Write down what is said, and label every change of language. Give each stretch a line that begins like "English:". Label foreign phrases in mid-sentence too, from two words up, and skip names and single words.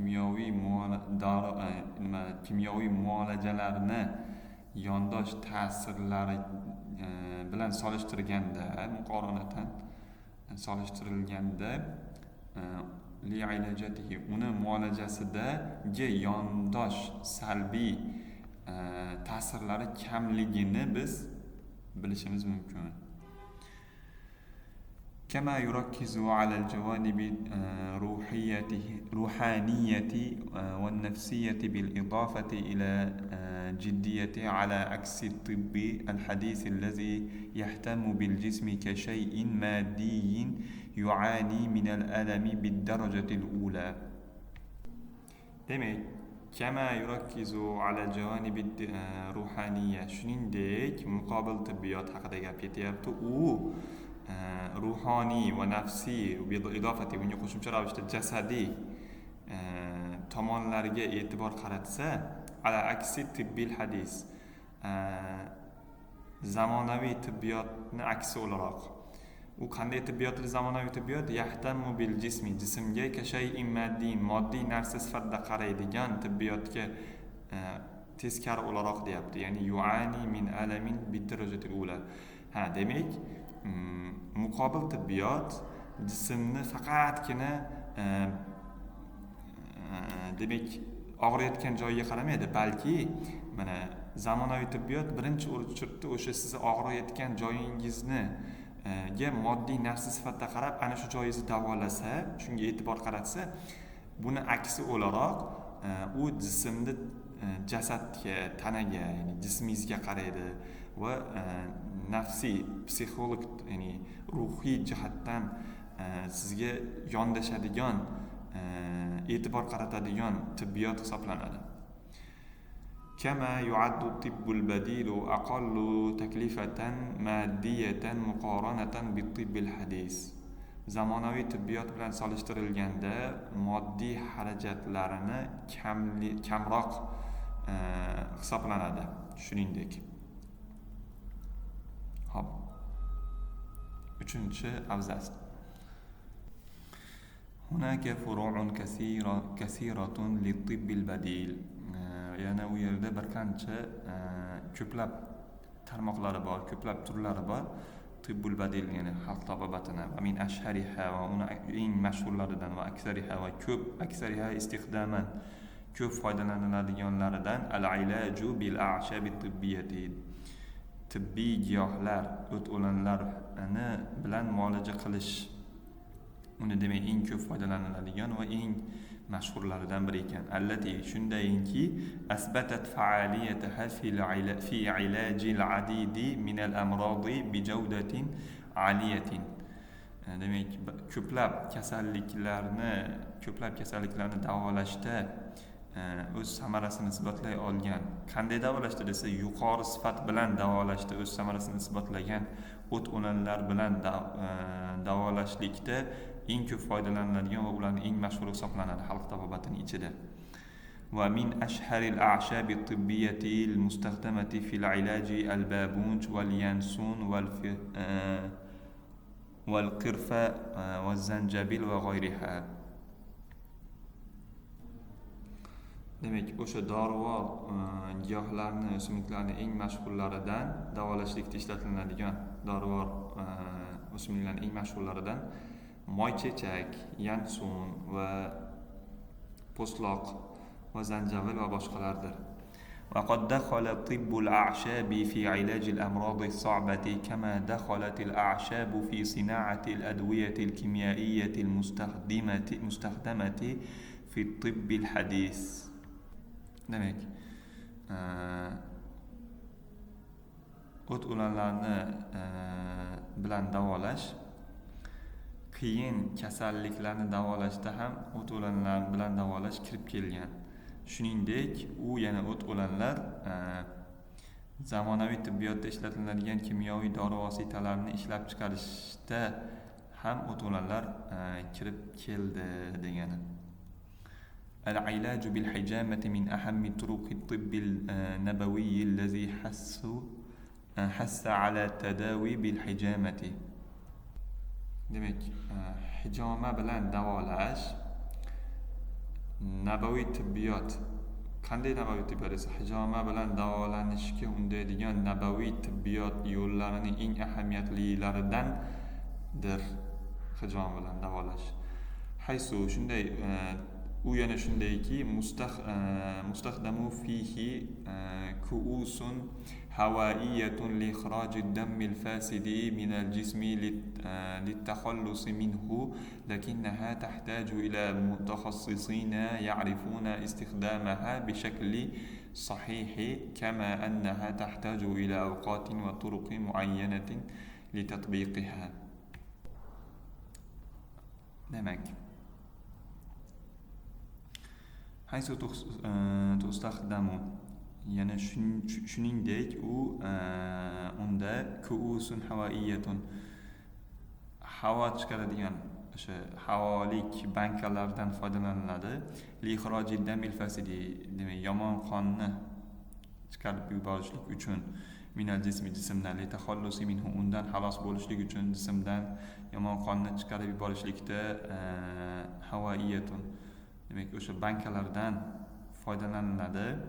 Uzbek: kimyoviy muolajalarni yondosh ta'sirlari bilan solishtirilganda li'ilajatihi, uni muolajasidagi yondosh salbiy ta'sirlari kamligini biz bilishimiz mumkin.
Arabic: كما يركز على الجوانب الروحانية والنفسية بالإضافة إلى جدية على عكس الطب الحديث الذي يهتم بالجسم كشيء مادي يعاني من الألم بالدرجة الأولى. Demek, كما يركز على الجوانب الروحانية,
Uzbek: shuningdek muqobil tibbiyot haqida gap ketyapti. U ruhoniy va nafsiy idofati, unga qo'shimcha ravishda jasadiy tomonlarga e'tibor qaratsa,
Arabic: على عكس الطب الحديث,
Uzbek: zamonaviy tibbiyotni aksi o'laroq. U qanday tibbiyotli zamonaviy tibbiyot?
Arabic: يهتم بالجسم,
Uzbek: jismga
Arabic: كشيء مادي,
Uzbek: moddiy narsa sifatida qaraydigan tibbiyotga teskari o'laroq deyapti.
Arabic: Ya'ni يعاني من ألم بالدرجة الأولى.
Uzbek: Demak, muqobil tibbiyot jismni faqatgina demak og'riyotgan joyiga qaramaydi, balki mana zamonaviy tibbiyot birinchi o'rinda o'sha siz og'riyotgan joyingizni moddiy narsa sifatida qarab, ana shu joyingizni davolasa, shunga e'tibor qaratsa, buni aksi o'laroq u jismni jasadga, tanaga, ya'ni jismingizga qaraydi va nafsiy, psixolog, ya'ni ruhiy jihatdan sizga yondashadigan, e'tibor qaratadigan tibbiyot hisoblanadi.
Arabic: كما يعد الطب البديل أقل تكلفة مادية مقارنة بالطب الحديث.
Uzbek: Zamonaviy tibbiyot bilan solishtirilganda moddiy xarajatlarini kamroq hisoblanadi. Shuningdek, hop, 3-abzas.
Arabic: هناك فروع كثيرة للطب البديل.
Uzbek: Yana u yerda bir qancha ko'plab tarmoqlari bor, ko'plab turlari bor.
Arabic: الطب البديل,
Uzbek: ya'ni xalq tabobatini,
Arabic: ومن أشهرها,
Uzbek: va uni eng mashhurlaridan,
Arabic: وأكثرها وأكثرها استخداما,
Uzbek: ko'p foydalaniladiganlaridan
Arabic: العلاج بالأعشاب الطبية,
Uzbek: tibbiy giyohlar, o't-o'lanlarni bilan muolaja qilish. Uni demak eng ko'p foydalaniladigan va eng mashhurlaridan biri ekan.
Arabic: Allati, shundayki, أثبتت فعاليتها في علاج العديد من الأمراض بجودة عالية.
Uzbek: Demak, ko'plab kasalliklarni davolashda o'z samarasini isbotlay olgan. Qanday davolashda desa, yuqori sifat bilan davolashda o'z samarasini isbotlagan o't-o'lanlar bilan davolashlikda eng ko'p foydalaniladigan va ularning eng mashhuri hisoblanadi xalq tabobatining ichida.
Arabic: ومن أشهر الأعشاب الطبية المستخدمة في العلاج البابونج واليانسون والقرفة والزنجبيل وغيرها.
Uzbek: Demek o'sha dorivor giyohlarni, o'simliklarni eng mashhurlaridan, davolashlikda ishlatiladigan dorivor o'simliklarning eng mashhurlaridan moychechak, yansun va po'stloq va zanjabil va boshqalardir.
Arabic: وقد دخل طب الأعشاب في علاج الأمراض الصعبة كما دخلت الأعشاب في صناعة الأدوية الكيميائية المستخدمة في الطب الحديث.
Uzbek: Demek o't o'lanlarni bilan davolash qiyin kasalliklarni davolashda ham o't o'lanlar bilan davolash kirib kelgan. Shuningdek, u yana o't o'lanlar zamonaviy tibbiyotda ishlatiladigan kimyoviy dori vositalarini ishlab chiqarishda ham o't o'lanlar kirib keldi degani.
Arabic: العلاج بالحجامة من أهم طرق الطب النبوي الذي حث على التداوي بالحجامة.
Uzbek: Demek hijoma bilan davolash nabaviy tibbiyot. Qanday nabaviy tibbiyot esa hijoma bilan davolanishga undaydigan nabaviy tibbiyot yo'llarining eng ahamiyatlilaridandir hijoma bilan davolash.
Arabic: Haysu
Uzbek: shunday u yana shundayki
Arabic: مستخدم فيه كؤوس هوائية لإخراج الدم الفاسد من الجسم للتخلص منه لكنها تحتاج إلى متخصصين يعرفون استخدامها بشكل صحيح كما أنها تحتاج إلى أوقات وطرق معينة لتطبيقها.
Uzbek: Demek
Arabic: حيث تستخدم
Uzbek: yana shuningdek u unda
Arabic: كؤوس هوائية
Uzbek: havo chiqaradigan o'sha havolik bankalardan foydalaniladi.
Arabic: للدم الفاسد,
Uzbek: demak yomon qonni chiqarib yuborishlik uchun
Arabic: من الجسم,
Uzbek: jismdan
Arabic: للتخلص منه,
Uzbek: undan xalos bo'lishlik uchun jismdan yomon qonni chiqarib yuborishlikda havoiyatun, demak o'sha bankalardan foydalaniladi.